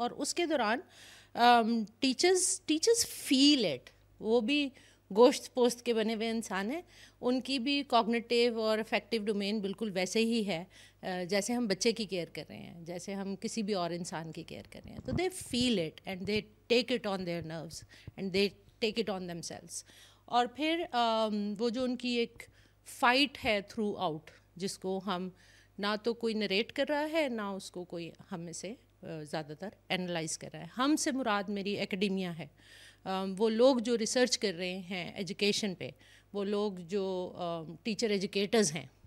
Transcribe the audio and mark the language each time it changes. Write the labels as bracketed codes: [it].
[ur] اور اس کے دوران [en] Teachers feel it. [ur] وہ بھی گوشت پوست کے بنے ہوئے انسان ہیں، ان کی بھی کوگنیٹیو اور افیکٹو ڈومین بالکل ویسے ہی ہے جیسے ہم بچے کی کیئر کر رہے ہیں، جیسے ہم کسی بھی اور انسان کی کیئر کر رہے ہیں. [en] تو they feel it and they take it on their nerves and they take it on themselves. [ur] اور پھر وہ جو ان کی ایک فائٹ ہے تھرو آؤٹ، جس کو ہم نہ تو کوئی نریٹ کر رہا ہے، نہ اس کو کوئی ہم میں سے زیادہ تر اینالائز کر رہا ہے. ہم سے مراد میری ایکیڈیمیا ہے، وہ لوگ جو ریسرچ کر رہے ہیں ایجوکیشن پہ، وہ لوگ جو ٹیچر ایجوکیٹرز ہیں.